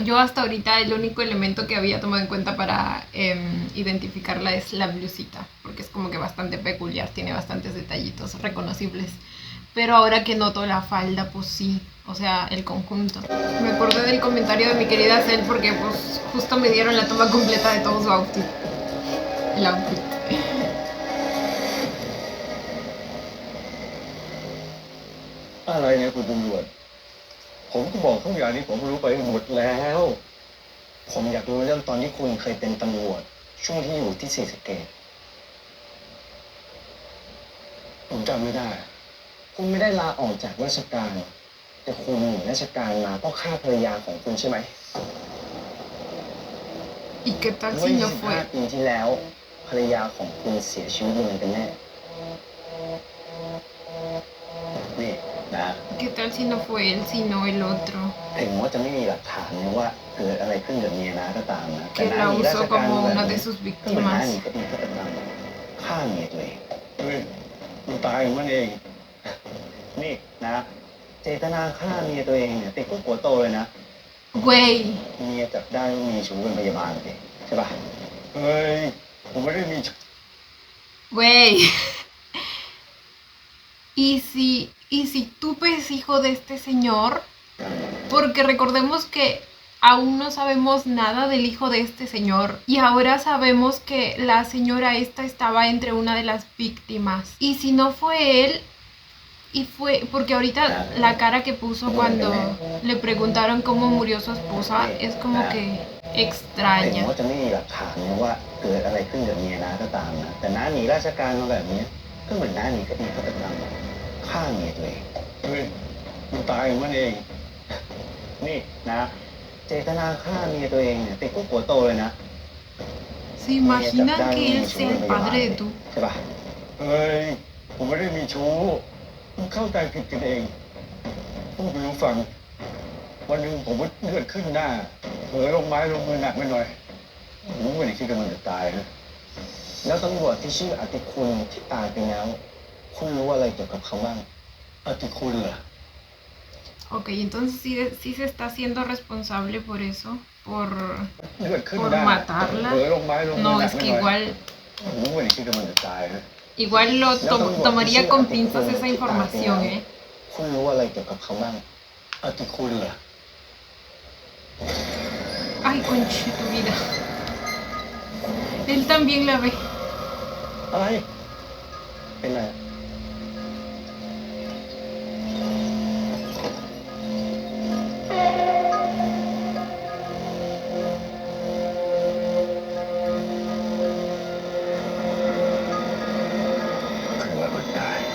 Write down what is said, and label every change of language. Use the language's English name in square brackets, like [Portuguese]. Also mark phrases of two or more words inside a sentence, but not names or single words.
[Spanish] Yo hasta ahorita el único elemento que había tomado en cuenta para identificarla es la blusita, porque es como que bastante peculiar, tiene bastantes detallitos reconocibles. Pero ahora que noto la falda, pues sí, o sea, el conjunto. Me acordé del comentario de mi querida Cel porque pues justo me dieron la toma completa de todo su outfit. El outfit. [Thai] อะไรเนี่ยคุณตำรวจผมก็บอกทุกอย่างที่ผมรู้ไปหมดแล้วผมอยากรู้เรื่องตอนที่คุณเคยเป็นตำรวจช่วงที่อยู่ที่ศรีสะเกษผมจำไม่ได้คุณไม่ได้ลาออกจากราชการแต่คุณหนีราชการมาเพราะฆ่าภรรยาของคุณใช่ไหม [Spanish] ¿Y qué tal [Thai] เมื่อ [Spanish] si no [Thai] 25 [Spanish] fue? [Thai] ปีที่แล้วภรรยาของคุณเสียชีวิตยังไงกันแน่นี่นะ [Spanish] ¿Qué tal si no fue él, sino el otro? [Thai] ถึงว่าจะไม่มีหลักฐานนะว่าเกิดอะไรขึ้นกับเมียนะก็ตามนะ [Spanish] Que la usó como una de sus [Thai] ก็เหมือนน้า [Spanish] víctimas. [Thai] หนีคดีฆาตกรรมฆ่าเมียตัวเองเฮ้ยมันตายของมันเอง นี่นะเจตนาฆ่าเมียตัวเองเนี่ยติดคุกหัวโตเลยนะ [Spanish] Güey, [Thai] เมียจับได้ว่ามีชู้เป็นพยาบาลสิใช่ป่ะเฮ้ยผมไม่ได้มีชู้ [Spanish] güey. ¿Y si Tupe es hijo de este señor? Porque recordemos que aún no sabemos nada del hijo de este señor. Y ahora sabemos que la señora esta estaba entre una de las víctimas. Y si no fue él, y fue... Porque ahorita la cara que puso cuando le preguntaron cómo murió su esposa es como que [Thai] ถึง [Spanish] extraña. [Thai] ว่าจะไม่มีหลักฐานนะว่าเกิดอะไรขึ้นกับเมียนะก็ตามนะแต่น้าหนีราชการมาแบบนี้ก็เหมือนน้าหนีคดีฆาตกรรมฆ่าเมียตัวเองเฮ้ยมันตายของมันเอง นี่นะเจตนาฆ่าเมียตัวเองเนี่ยติดคุกหัวโตเลยนะ [Spanish] ¿Se imaginan que él sea el padre de Tupe? [Thai] ใช่ป่ะเฮ้ยผมไม่ได้มีชู้ผมเข้าใจผิดกันเองพูดไปรู้ฟังวันหนึ่งผมเลือดขึ้นหน้าเผลอลงไม้ลงมือหนักไปหน่อยผมไม่ได้คิดกำลังจะตายนะแล้วตำรวจที่ชื่ออติคุณที่ตายไปแล้วคุณรู้อะไรเกี่ยวกับเขาบ้างอติคุณเหรอ [Spanish] Ok, entonces sí se está haciendo responsable por eso, por [Thai] เลือดขึ้น [Spanish] por [Thai] หน้า [Spanish] matarla. [Thai] เผลอลงไม้ลงมือ [Spanish] No, [Thai] หนัก [Spanish] es [Thai] ไป [Spanish] que [Thai] หน่อย [Spanish] igual [Thai] ผมไม่ได้คิดกำลังจะตายนะ [Spanish] igual lo tomaría con pinzas esa información, ¿eh? [Thai] คุณรู้อะไรเกี่ยวกับเขาบ้างอติคุณเหรอ [Spanish] Ay, conche tu vida. Él también la ve. [Thai] อะไรเป็นไรคือว่ามันตาย